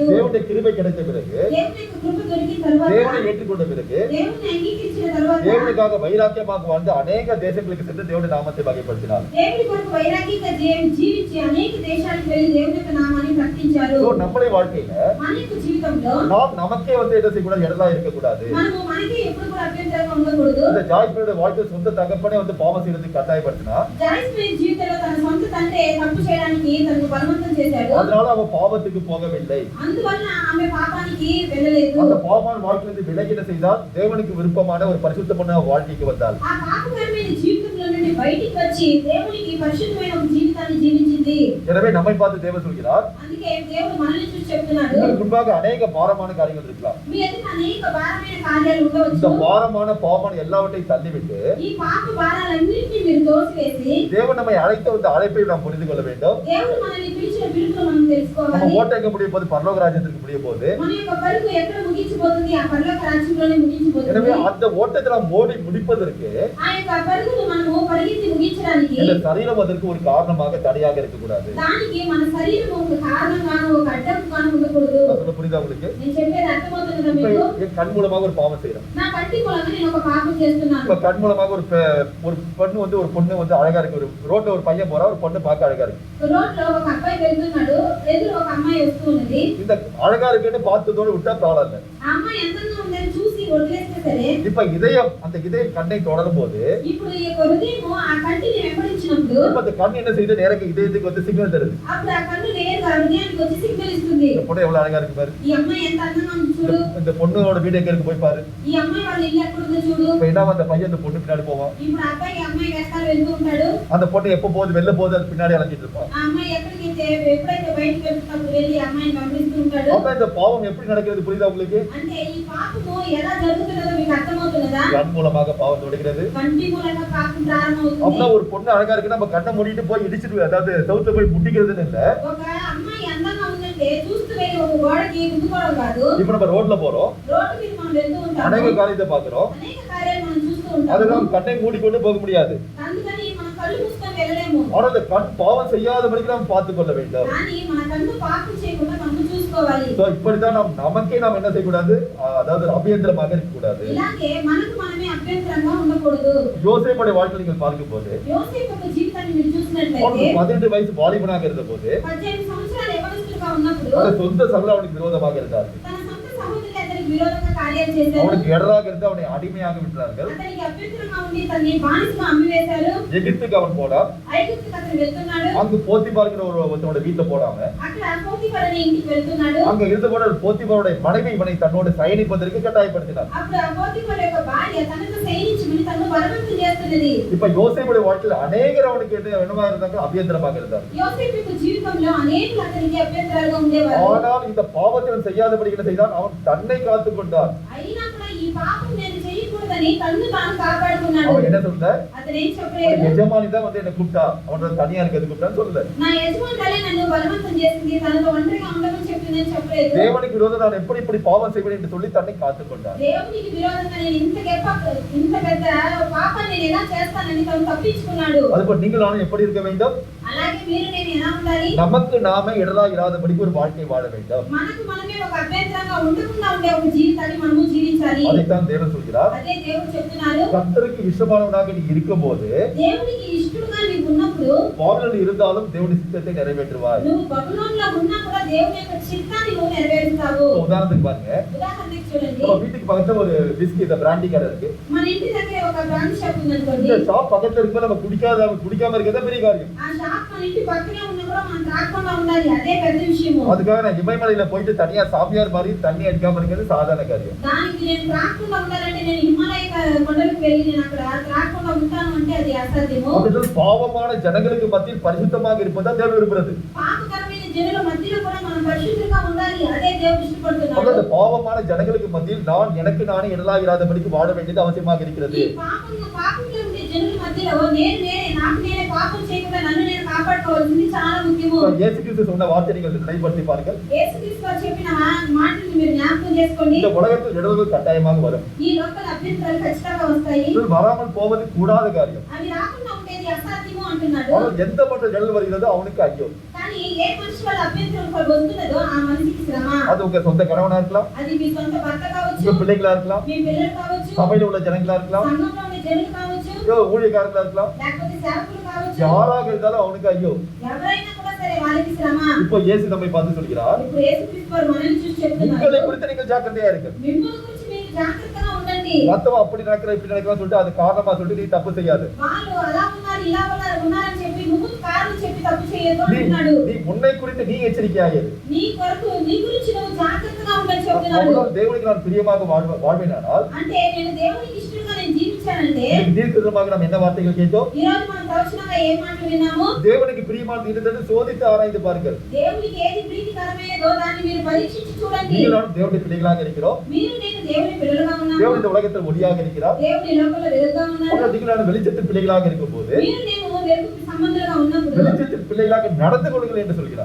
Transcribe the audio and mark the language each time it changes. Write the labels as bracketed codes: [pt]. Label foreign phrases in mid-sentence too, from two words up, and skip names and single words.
[ta] தேவனுடைய கிருபை கிடைத்த பிறகு, [te] దేవుని యొక్క కృప దొరికిన తర్వాత, [ta] தேவனை ஏற்றுக்கொண்ட பிறகு, [te] దేవుని అంగీకరించిన తర్వాత, [ta] தேவனுக்காக வைராக்கியமாக வாழ்ந்து அநேக தேசங்களுக்கு சென்று தேவனுடைய நாமத்தை வகைப்படுத்தினார். [te] దేవుని కొరకు వైరాగ్యంగా జీవించి అనేక దేశాలకు వెళ్ళి దేవుని యొక్క నామాన్ని ప్రకటించారు. [ta] So, நம்முடைய வாழ்க்கையில [te] మన యొక్క జీవితంలో [ta] நாம் நமக்கே வந்து என்ன செய்யக்கூடாது, இடலா இருக்கக்கூடாது. [te] మనము మనకి ఎప్పుడు కూడా అభ్యంతరంగా ఉండకూడదు. [ta] இந்த ஜாய்ஸ்பிரியோட வாழ்க்கை சொந்த தகப்பனே வந்து பாவம் செய்யறதுக்கு கட்டாயப்படுத்தினா, [te] జాయిస్ మీ జీవితంలో తన సొంత తండ్రి తప్పు చేయడానికి తనకు బలవంతం చేశాడు. [ta] அதனால அவன் பாவத்துக்கு போகவில்லை. [te] అందువల్ల ఆమె పాపానికి వెళ్ళలేదు. [ta] அந்த பாவமான வாழ்க்கையிலிருந்து விலகி என்ன செய்தால், தேவனுக்கு விருப்பமான ஒரு பரிசுத்தமான வாழ்க்கைக்கு வந்தாள். [te] ఆ పాపకరమైన జీవితంలో నుండి బయటికి వచ్చి దేవునికి పరిశుద్ధమైన ఒక జీవితాన్ని జీవించింది. [ta] எனவே நம்மை பார்த்து தேவன் சொல்கிறார், [te] అందుకే దేవుడు మనల్ని చూసి చెప్తున్నాడు, [ta] உங்களுக்கு முன்பாக அநேக பாரமான காரியங்கள் இருக்கலாம். [te] మీ ఎదుట అనేక భారమైన కార్యాలు [ta] இந்த [te] ఉండవచ్చు. [ta] பாரமான பாவமான எல்லாவற்றையும் தள்ளிவிட்டு [te] ఈ పాప భారాలన్నింటినీ మీరు తోసివేసి [ta] தேவன் நம்மை அழைத்த அந்த அழைப்பை நாம் புரிந்து கொள்ள வேண்டும். [te] దేవుడు మనల్ని పిలిచిన పిలుపును మనం [ta] நம்ம [te] తెలుసుకోవాలి. [ta] ஓட்ட எங்க முடிய போது, பரலோக ராஜ்யத்திற்கு முடிய போது. [te] మన యొక్క పరుగు ఎక్కడ ముగించిపోతుంది? ఆ పరలోక రాజ్యంలోనే [ta] எனவே [te] ముగించిపోతుంది. [ta] அந்த ஓட்டத்தை நாம் ஓடி முடிப்பதற்கு [te] ఆ యొక్క పరుగును మనము పరిగెత్తి ముగించడానికి [ta] இந்த சரீரம் அதற்கு ஒரு காரணமாக தடையாக இருக்கக்கூடாது. [te] దానికి మన శరీరం ఒక కారణంగాను ఒక అడ్డంగాను ఉండకూడదు. [ta] நான் சொல்ல புரியுதா உங்களுக்கு? [te] నేను చెప్పేది అర్థమవుతుందా [ta] இப்ப [te] మీకు? [ta] என் கண் மூலமாக ஒரு பாவம் செய்யறோம். [te] నా కంటి మూలంగా నేను ఒక పాపం చేస్తున్నాను. [ta] இப்ப கண் மூலமாக ஒரு பொண்ணு வந்து ஒரு பொண்ணு வந்து அழகா இருக்கு. ஒரு ரோட்ல ஒரு பையன் போறா, ஒரு பொண்ணு பார்க்க அழகா இருக்கு. [te] రోడ్లో ఒక అబ్బాయి వెళ్తున్నాడు, ఎదురు ఒక అమ్మాయి వస్తూ ఉన్నది. [ta] இந்த அழகா இருக்குன்னு பார்த்ததோடு விட்டா ப்ராப்ளம் இல்லை. [te] ఆ అమ్మాయి ఎంతంగా ఉందని చూసి వదిలేస్తే సరే, [ta] இப்ப இதயம், அந்த இதயம் கண்ணை தொடரும் போது, [te] ఇప్పుడు ఈ యొక్క హృదయము ఆ కంటిని వెంబడించినప్పుడు [ta] இப்ப அந்த கண் என்ன செய்யுது, நேரா இதயத்துக்கு வந்து சிக்னல் தருது. [te] అప్పుడు ఆ కన్ను నేరుగా హృదయానికి వచ్చి సిగ్నల్ ఇస్తుంది. [ta] இந்த பொண்ணு எவ்வளவு அழகா இருக்கு பாரு. [te] ఈ అమ్మాయి ఎంత అందంగా ఉంది చూడు. [ta] இந்த பொண்ணோட வீடு எங்க இருக்கு போய் பாரு. [te] ఈ అమ్మాయి వాళ్ళ ఇల్లు ఎక్కడ ఉందో చూడు. [ta] இப்ப என்ன, அந்த பையன் அந்த பொண்ணு பின்னாடி போவான். [te] ఇప్పుడు ఆ అబ్బాయి అమ్మాయి వెనకాల వెళ్తూ ఉంటాడు. [ta] அந்த பொண்ணு எப்ப போகுது, வெளில போகுது, அது பின்னாடி அலைஞ்சிட்டு இருப்பான். [te] ఆ అమ్మాయి ఎక్కడికైతే ఎప్పుడైతే బయటకు వెళ్తున్నప్పుడు వెళ్ళి ఆ అమ్మాయిని గమనిస్తూ ఉంటాడు. [ta] அப்ப இந்த பாவம் எப்படி நடக்கிறது புரியுதா உங்களுக்கு? [te] అంటే ఈ పాపము ఎలా జరుగుతున్నదో మీకు అర్థమవుతున్నదా? [ta] கண் மூலமாக பாவம் தொடங்கிறது. [te] కంటి మూలంగా పాపం ప్రారంభమవుతుంది. [ta] அப்ப ஒரு பொண்ணு அழகா இருக்கு, நம்ம கண்ணை மூடிட்டு போய் இடிச்சிட்டு, அதாவது செவுத்துல போய் முட்டிக்கிறதுன்னு இல்ல. [te] ఒక అమ్మాయి అందంగా ఉందంటే చూస్తూ వెళ్ళి ఒక గోడకి గుద్దుకోవడం కాదు. [ta] இப்ப நம்ம ரோட்ல போறோம், [te] రోడ్డు మీద మనం వెళ్తూ ఉంటాము. [ta] அநேக காரியத்தை பாக்குறோம். [te] అనేక కార్యాలు మనం చూస్తూ ఉంటాము. [ta] அதெல்லாம் கண்ணை மூடிக்கொண்டு போக முடியாது. [te] అందుకని మన కళ్ళు మూసుకొని వెళ్ళలేము. [ta] ஆனா அந்த கண் பாவம் செய்யாதபடிக்கு நாம் பார்த்துக் கொள்ள வேண்டும். [te] కానీ మన కన్ను పాపం చేయకుండా మనం చూసుకోవాలి. [ta] So, இப்படித்தான் நமக்கே நாம் என்ன செய்யக்கூடாது, அதாவது அபியந்திரமாக இருக்கக்கூடாது. [te] ఇలాగే మనకు మనమే అభ్యంతరంగా ఉండకూడదు. [ta] யோசேப்புடைய வாழ்க்கையை நீங்கள் பார்க்கும்போது, [te] యోసేపు యొక్క జీవితాన్ని మీరు చూసినట్లయితే [ta] அவனுக்கு 18 வயசு வாலிபனாக இருந்த போது, [te] 18 సంవత్సరాలు యవనస్తుడుగా ఉన్నప్పుడు [ta] அந்த சொந்த சகல அவனுக்கு விரோதமாக இருந்தார். [te] తన సొంత సహోదరులు అతనికి విరోధంగా కార్యాలు చేశారు. [ta] அவனுக்கு எடராக இருந்து அவனை அடிமையாக விட்டார்கள். [te] అతనికి అభ్యంతరంగా ఉండి తనని బానిసగా అమ్మివేశారు. [ta] எகிப்துக்கு அவன் போனான். [te] ఐగుప్తుకు అతను వెళ్తున్నాడు. [ta] அங்கு போத்திபார்ங்கிற ஒருத்தனோட வீட்டுல போடாம, [te] అక్కడ పోతీఫర్ అనే ఇంటికి వెళ్తున్నాడు. [ta] அங்க இருந்த போட போத்திபாரோட மனைவி இவனை தன்னோடு சயனிப்பதற்கு கட்டாயப்படுத்தினார். [te] అప్పుడు ఆ పోతీఫర్ యొక్క భార్య తనతో సైనించమని తనను బలవంతం చేస్తున్నది. [ta] இப்ப யோசேப்புடைய வாழ்க்கையில் அநேகர் அவனுக்கு என்னவா இருந்தாங்க, அபியந்திரமாக இருந்தார். [te] యోసేపు యొక్క జీవితంలో అనేకులు అతనికి అభ్యంతరాలుగా ఉండేవారు. [ta] ஆனால் இந்த பாவத்தை அவன் செய்யாதபடி என்ன செய்தான், அவன் தன்னை காத்துக் கொண்டான். [te] అయినా కూడా ఈ పాపం నేను చేయకూడదని తన్ను తాను కాపాడుకున్నాడు. [ta] அவன் என்ன சொல்ல, [te] అతను ఏం చెప్పలేదు, [ta] எஜமானி தான் வந்து என்ன கூப்பிட்டா, அவனோட தனியா எனக்கு எது கூப்பிட்டான்னு சொல்லல. [te] నా యజమానురాలే నన్ను బలవంతం చేసింది, తనతో ఒంటరిగా ఉండమని చెప్పిందని చెప్పలేదు. [ta] தேவனுக்கு விரோதம் நான் எப்படி இப்படி பாவம் செய்வேன் என்று சொல்லி தன்னை காத்துக் கொண்டான். [te] దేవునికి విరోధంగా నేను ఇంత పెద్ద పాపాన్ని నేను ఎలా చేస్తానని తను తప్పించుకున్నాడు. [ta] அதுபோல் நீங்கள் நானும் எப்படி இருக்க வேண்டும், [te] అలాగే మీరు నేను ఎలా ఉండాలి? [ta] நமக்கு நாமே இடரா இராதபடிக்கு ஒரு வாழ்க்கை வாழ வேண்டும். [te] మనకు మనమే ఒక అభ్యంతరంగా ఉండకుండా ఉండే ఒక జీవితాన్ని మనము జీవించాలి. [ta] அதைத்தான் தேவன் சொல்கிறார். [te] అదే దేవుడు చెప్తున్నారు. [ta] கர்த்தருக்கு இஷ்டமானவனாக நீ இருக்கும்போது, [te] దేవునికి ఇష్టడుగా నీవు ఉన్నప్పుడు, [ta] பாவங்கள் இருந்தாலும் தேவனுடைய சித்தத்தை நிறைவேற்றுவாய். [te] నువ్వు బబులోనులో ఉన్నా కూడా దేవుని యొక్క చిత్తాన్ని నువ్వు నెరవేరుస్తావు. [ta] உதாரணத்துக்கு பாருங்க, [te] ఉదాహరణకి చూడండి, [ta] நம்ம வீட்டுக்கு பக்கத்துல ஒரு விஸ்கி, இந்த பிராண்டி கடை இருக்கு. [te] మన ఇంటి దగ్గర ఒక [en] brand shop [te] ఉందనుకోండి. [ta] இந்த ஷாப் பக்கத்துல இருக்கும்போது நம்ம குடிக்காம இருக்கிறதா பெரிய காரியம். [te] ఆ షాప్ మన ఇంటి పక్కనే ఉన్నా కూడా మనం తాగకుండా ఉండాలి, అదే పెద్ద విషయము. [ta] அதுக்காக நான் இமயமலையில போயிட்டு தனியா சாமியார் மாதிரி தண்ணி அடிக்காம இருக்கிறது சாதாரண காரியம். [te] దానికి నేను త్రాగకుండా ఉండాలంటే నేను హిమాలయ కొండలకు వెళ్ళి నేను అక్కడ త్రాగకుండా ఉంటాను అంటే అది అసాధ్యము. [ta] அப்படின்றது பாவமான ஜனங்களுக்கு மத்தியில் பரிசுத்தமாக இருப்பதா தேவன் விரும்புறது. [te] పాపకరమైన జనుల మధ్యలో కూడా మనం పరిశుద్ధంగా ఉండాలి, అదే దేవుడు ఇష్టపడుతున్నాడు. [ta] அந்த பாவமான ஜனங்களுக்கு மத்தியில் நான் எனக்கு நானே இடலாயிராதபடிக்கு வாழ வேண்டியது அவசியமாக இருக்கிறது. [te] ఈ పాపంలో ఉండే జనుల మధ్యలో నాకు నేనే పాపం చేయకుండా నన్ను నేను కాపాడుకోవాల్సింది చాలా ముఖ్యము. [ta] இயேசு கிறிஸ்து சொன்ன வார்த்தை நீங்கள் நினைவுபடுத்தி பாருங்கள். [te] యేసుక్రీస్తు వారు చెప్పిన మాటలు మీరు జ్ఞాపకం చేసుకోండి. [ta] இந்த உலகத்தில் இடர்கள் கட்டாயமாக வரும். [te] ఈ లోకల అభ్యంతరాలు ఖచ్చితంగా వస్తాయి. [ta] இது வராமல் போவது கூடாத காரியம். [te] అవి రాకుండా ఉండేది అసాధ్యము అంటున్నాడు. [ta] அவன் எந்த மட்டும் இடர்கள் வருகிறதோ அவனுக்கு ஐயோ. [te] కానీ ఏ మనిషి వల్ల అభ్యంతరం వస్తున్నదో ఆ మనిషికి శ్రమ. [ta] அது உங்க சொந்த கணவனா இருக்கலாம், [te] అది మీ సొంత భర్త కావచ్చు, [ta] உங்க பிள்ளைகளா இருக்கலாம், [te] మీ పిల్లలు కావచ్చు, [ta] சபையில உள்ள ஜனங்களா இருக்கலாம், [te] సంఘంలో ఉన్న జనులు కావచ్చు, [ta] ஊழியக்காரங்களா இருக்கலாம், [te] లేకపోతే సేవకులు కావచ్చు, [ta] யாராக இருந்தாலும் அவனுக்கு ஐயோ. [te] ఎవరైనా కూడా సరే వాళ్ళకి శ్రమ. [ta] இப்போ இயேசு நம்மை பார்த்து சொல்கிறார், [te] ఇప్పుడు యేసుక్రీస్తు వారు మనల్ని చూసి చెప్తున్నారు, [ta] உங்களை குறித்து நீங்கள் ஜாக்கிரதையா இருங்க. [te] మిమ్మల్ని గురించి మీరు జాగ్రత్తగా ఉండండి. [ta] மத்தவன் அப்படி நடக்கிற இப்படி நடக்கிறான்னு சொல்லிட்டு அது காரணமா சொல்லிட்டு நீ தப்பு செய்யாது. [te] వాళ్ళు అలా ఉన్నారు ఇలా ఉన్నారని చెప్పి నువ్వు కారణం చెప్పి తప్పు చేయొద్దు అంటున్నాడు. [ta] நீ உன்னை குறித்து நீ எச்சரிக்கையாயிரு. [te] నీ కొరకు నీ గురించి నువ్వు జాగ్రత్తగా ఉండని చెప్తున్నాడు. [ta] அவ்வளவு தேவனுக்கு நான் பிரியமாக வாழ்வேனானால், [te] అంటే నేను దేవునికి ఇష్టంగా నేను జీవించానంటే, [ta] தீர்க்கதரிசனமாக நாம் என்ன வார்த்தைகள் கேட்டோம்? [te] ఈ రోజు మనం ప్రవచనంగా ఏ మాటలు విన్నాము? [ta] தேவனுக்கு பிரியமானது இருந்தது சோதித்து ஆராய்ந்து பாருங்கள். [te] దేవునికి ఏది ప్రీతికరమైనదో దాన్ని మీరు పరీక్షించి చూడండి. [ta] நீங்கள் நான் தேவனுடைய பிள்ளைகளாக இருக்கிறோம். [te] మీరు నేను దేవుని పిల్లలుగా ఉన్నాము. [ta] தேவன் இந்த உலகத்தில் ஒளியாக இருக்கிறார். [te] దేవుని లోకంలో వెలుగుగా ఉన్నారు. [ta] ஆனால் நீங்கள் நான் வெளிச்சத்தின் பிள்ளைகளாக இருக்கும்போது [te] మీరు నేను వెలుగు సంబంధులుగా ఉన్నప్పుడు [ta] வெளிச்சத்தின் பிள்ளைகளாக நடந்து கொள்ளுங்கள் என்று சொல்கிறார்.